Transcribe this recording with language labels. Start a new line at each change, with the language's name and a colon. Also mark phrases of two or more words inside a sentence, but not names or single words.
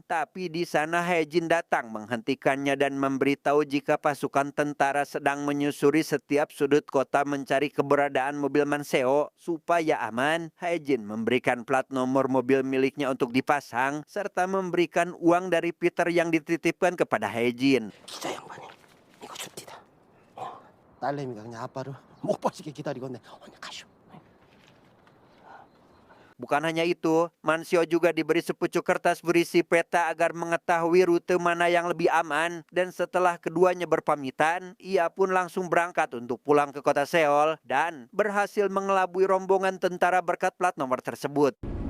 Indonesian: Tapi di sana Hae-jin datang menghentikannya dan memberitahu jika pasukan tentara sedang menyusuri setiap sudut kota mencari keberadaan mobil Man-seo. Supaya aman, Hae-jin memberikan plat nomor mobil miliknya untuk dipasang serta memberikan uang dari Peter yang dititipkan kepada Hae-jin.
Korean: 기자 양반이 이거 줍디다. 딸내미가 그냥 아빠를 못 빠지게 기다리고 있네. 오늘 가쇼.
Indonesian: Bukan hanya itu, Man-seo juga diberi sepucuk kertas berisi peta agar mengetahui rute mana yang lebih aman. Dan setelah keduanya berpamitan, ia pun langsung berangkat untuk pulang ke kota Seoul dan berhasil mengelabui rombongan tentara berkat plat nomor tersebut.